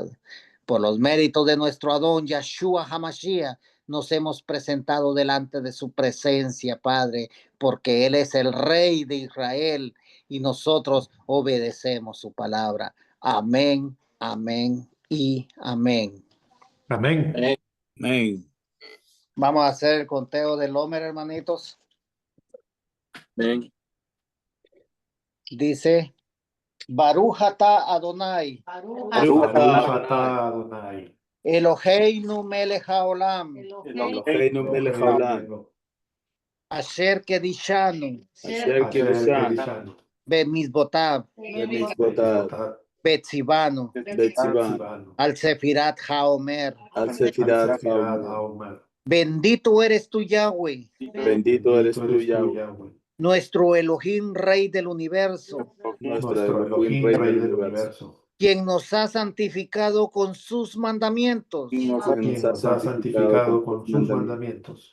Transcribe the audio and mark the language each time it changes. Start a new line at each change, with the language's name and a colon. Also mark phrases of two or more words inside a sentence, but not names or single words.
Spanish: Por los méritos de nuestro Adón Yahshua Hamashiach, nos hemos presentado delante de su presencia, Padre, porque Él es el Rey de Israel y nosotros obedecemos su palabra. Amén, amén y amén. Amén. Amén. Vamos a hacer el conteo del Homer, hermanitos. Amén. Dice,
Hebrew: ברוך אתה אדני, ברוך אתה אדני. אלהינו מלך העולם, אלהינו מלך העולם. אשר קדשנו, אשר קדשנו. Bemizbotav, Bemizbotav. Betzivanu, Betzivanu. על ספירת העומר. על ספירת העומר.
Spanish: Bendito eres tú, Yahweh, Bendito eres tú, Yahweh. nuestro Elohim, Rey del universo, Nuestro Elohim, Rey del universo. quien nos ha santificado con sus mandamientos Quien nos ha santificado con sus mandamientos.